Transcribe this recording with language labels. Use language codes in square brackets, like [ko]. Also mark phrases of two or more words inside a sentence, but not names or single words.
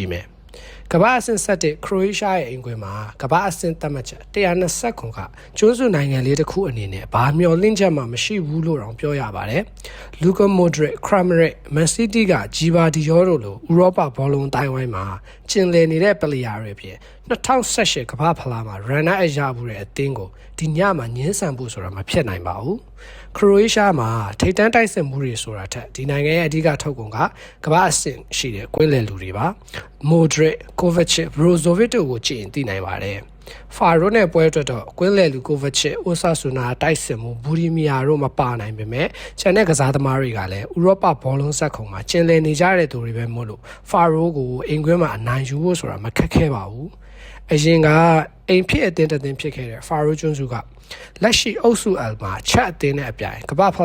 [my] ည်မယ်ကမ္ဘာအဆင့်ဆက်တဲ့ Croatia ရဲ့အင်ကွင်းမှာကမ္ဘာအဆင့်သတ်မှတ်ချက်120ခုကကျွန်းစုနိုင်ငံလေးတစ်ခုအနေနဲ့ဘာမျှော်လင့် ချက်မှမရှိဘူးလို့တောင်ပြောရပါတယ်။ Luka Modric, Kramaric, Man City က Giba Dior တို့လိုဥရောပဘောလုံးတိုင်းဝိုင်းမှာကျင်လည်နေတဲ့ပလေယာတွေဖြစ်2018ကမ္ဘာဖလားမှာ [en] runner up [my] ရမှုတဲ့အသင်းကိုဒီညမှာညှင်းဆန်ဖို့ဆိုတာမဖြစ်နိုင်ပါဘူး။ Croatia မှာထိပ်တန်းတိုက်စစ်မှုတွေဆိုတာထက်ဒီနိုင်ငံရဲ့အဓိကထုတ်ကုန်ကကမ္ဘာအဆင့်ရှိတဲ့ကွင်းလယ်လူတွေပါ။ Modric, Kovacic, Brozovic တို့ ကိုကြည့်ရင်သိနိုင်ပါတယ်။ Faro နဲ့ပွဲအတွက်တော့ကွင်းလယ်လူ Kovacic, Osasuna တိုက်စစ်မှု Burimia တို့မပါနိုင်ပေမဲ့ကျန်တဲ့ကစားသမားတွေကလည်းဥရောပဘောလုံးစက်ခုံမှာကျင်လည်နေကြတဲ့သူတွေပဲမို့လို့ Faro ကိုအင်ကွင်းမှာအနိုင်ယူဖို့ဆိုတာမခက်ခဲပါဘူး။အရင်ကအိမ်ဖြစ်အသင်းတစ်သင်းဖြစ်ခဲ့တဲ့ Faro ကျွန်းစုကလက်ရှိအုပ်စု L မှာချက်အသင်းနဲ့အပြိုင်ကမ္ဘာဖ